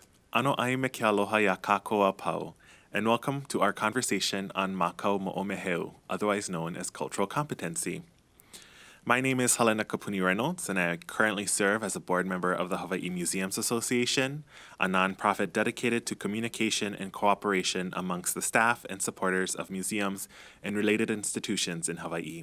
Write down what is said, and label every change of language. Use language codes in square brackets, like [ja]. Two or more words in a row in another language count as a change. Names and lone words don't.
[haw] Ano ai me ke aloha ya kākoa pau, [en] and welcome to our conversation on [haw] Mākau mo'omeheu, [en] otherwise known as cultural competency. My name is Halena Kapuni-Reynolds, and I currently serve as a board member of the Hawaii Museums Association, a nonprofit dedicated to communication and cooperation amongst the staff and supporters of museums and related institutions in Hawaii.